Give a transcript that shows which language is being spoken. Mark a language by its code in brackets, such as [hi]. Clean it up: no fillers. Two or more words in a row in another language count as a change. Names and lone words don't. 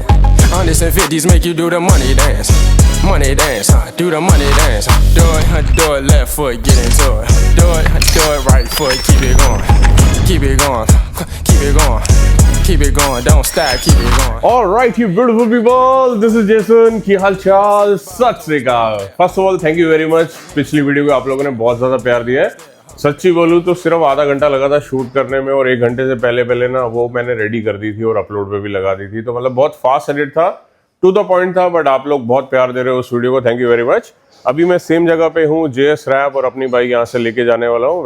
[en] Hundreds and fifties make you do the money dance. Money dance, do the money dance. Do it left foot, get into it. Do it right foot, keep it going. Keep it going, keep it going. Keep it going, don't stop, keep it going. All right, you beautiful people, this is Jason. [pa] ਕੀ ਹਾਲ ਚਾਲ, ਸਤ ਸ੍ਰੀ ਅਕਾਲ. [en] First of all, thank you very much. [hi] पिछली वीडियो को आप लोगों ने बहुत ज़्यादा प्यार दिया है. सच्ची बोलूँ तो सिर्फ आधा घंटा लगा था शूट करने में और 1 घंटे से पहले ना वो मैंने रेडी कर दी थी और अपलोड पे भी लगा दी थी. तो मतलब बहुत फास्ट एडिट था, [en] to the point [hi] था, बट आप लोग बहुत प्यार दे रहे हो उस वीडियो को. [en] Thank you very much. [hi] अभी मैं सेम जगह पे हूँ, JS रैप, और अपनी बाइक यहाँ से लेके जाने वाला हूँ.